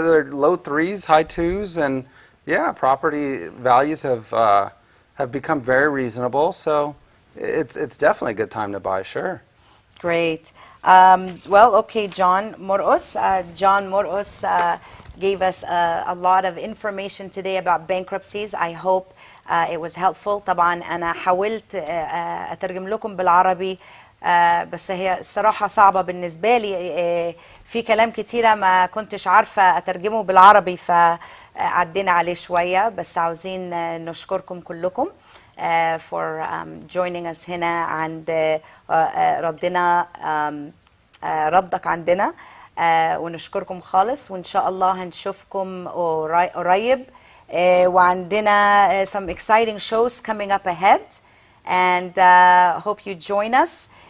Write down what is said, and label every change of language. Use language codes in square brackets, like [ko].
[en] They're low 3s, high 2s, and yeah, property values have become very reasonable. So it's definitely a good time to buy. Sure. Great. Well, okay, John Morkos. John Morkos gave us a lot of information today about bankruptcies. I hope it was helpful. [ar] طبعا أنا حاولت أترجم لكم بالعربي بس هي الصراحة صعبة بالنسبة لي. في كلام كتيرة ما كنتش عارفة أترجمه بالعربي فعدينا عليه شوية. بس عاوزين نشكركم كلكم [en] for joining us [ar] هنا عند ردنا ردك عندنا. ونشكركم خالص، وإن شاء الله هنشوفكم قريب. وعندنا [en] some exciting shows coming up ahead, and hope you join us.